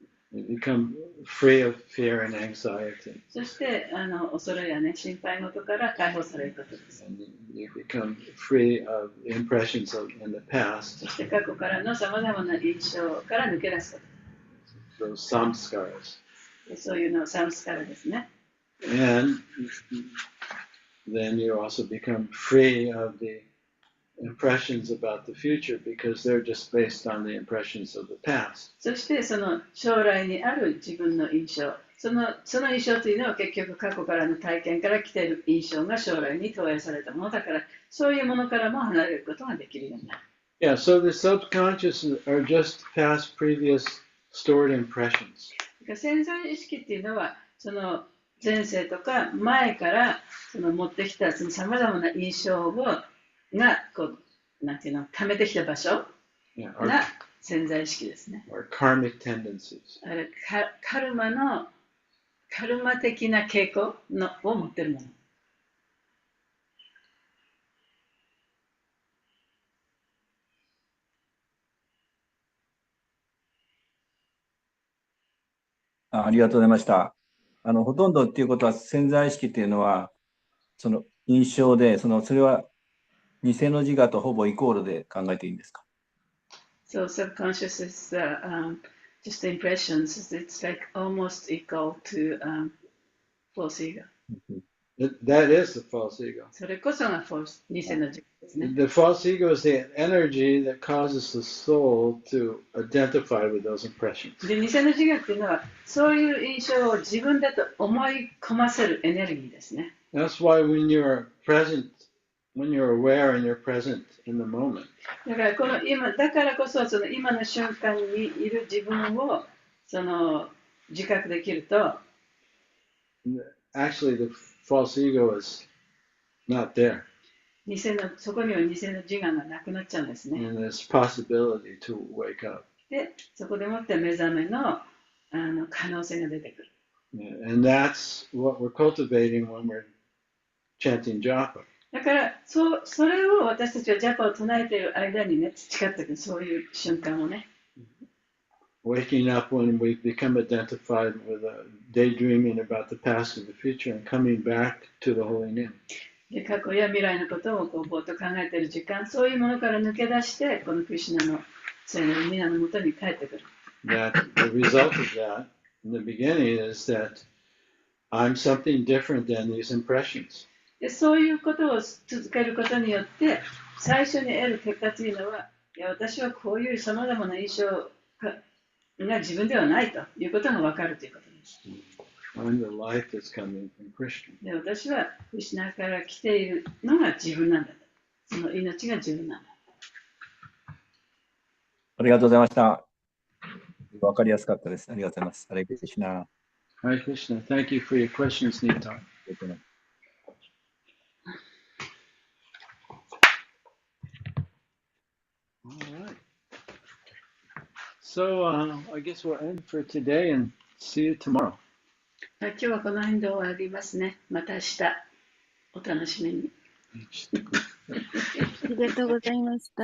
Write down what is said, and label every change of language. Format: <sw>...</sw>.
<en>You become free of fear and anxiety.</en> <ja>そして恐れやね、心配事から解放されることです。</ja> <en>And you become free of impressions in the past.</en> <ja>そして過去からのさまざまな印象から抜け出すこと。</ja> <en>Those samskaras.</en> <ja>そういうのをサムスカラですね。</ja> <en>And then you also become free of the impressions about the future because they're just based on the impressions of the past.</en> <ja>そしてその将来にある自分の印象、その印象というのは結局過去からの体験から来ている印象が将来に投影されたものだから、そういうものからも離れることができるようになる。</ja> <en>Yeah, so the subconscious are just past previous stored impressions.</en> <ja>潜在意識っていうのはその前世とか前からその持ってきたさまざまな印象がこうなんていうの溜めてきた場所が潜在意識ですね。</ja> <en>Or karmic tendencies.</en> <ja>あれカルマ的な傾向を持っているもの。ありがとうございました。ほとんどっていうことは潜在意識っていうのはその印象でそれは偽の自我とほぼイコールで考えていいんですか？</ja> <en>So subconscious is just the impressions. It's like almost equal to false ego. That is the false ego.</en> <ja>それこそが偽の自己ですね。</ja> <en>The false ego is the energy that causes the soul to identify with those impressions.</en> <ja>で、偽の自我っていうのは、そういう印象を自分だと思い込ませるエネルギーですね。</ja> <en>That's why when you're present, when you're aware and you're present in the moment,</en> <ja>だからこの今、だからこそその今の瞬間にいる自分を自覚できると、</ja> <en>actually the false ego is not there.</en> <ja>そこには偽の自我がなくなっちゃうんですね。</ja> <en>And there's possibility to wake up.</en> <ja>で、そこでもって目覚めの可能性が出てくる。</ja> <en>And that's what we're cultivating when we're chanting japa.</en> <ja>だからそれを私たちはジャパを唱えている間にね、培っていく、そういう瞬間をね。</ja> <en>Waking up when we become identified with daydreaming about the past and the future and coming back to the holy name.</en> <ja>で、過去や未来のことをぼーっと考えている時間、そういうものから抜け出して、このクリシュナの聖なる皆のもとに帰ってくる。</ja> <en>That the result of that in the beginning is that I'm something different than these impressions.</en> <ja>で、そういうことを続けることによって、最初に得る結果というのは、いや、私はこういうさまざまな印象が自分ではないということが分かるということです。</ja> <en>I'm the life that's coming from Krishna.</en> <ja>で、私はクリシュナから来ているのが自分なんだと。その命が自分なんだ。ありがとうございました。わかりやすかったです。ありがとうございます。ハレクリシュナ。</ja> <en>Hare Krishna. Thank you for your questions, Nita. All right. So I guess we'll end for today and see you tomorrow.</en> <ja>今日はこの辺で終わりますね。また明日、お楽しみに。ありがとうございました。</ja>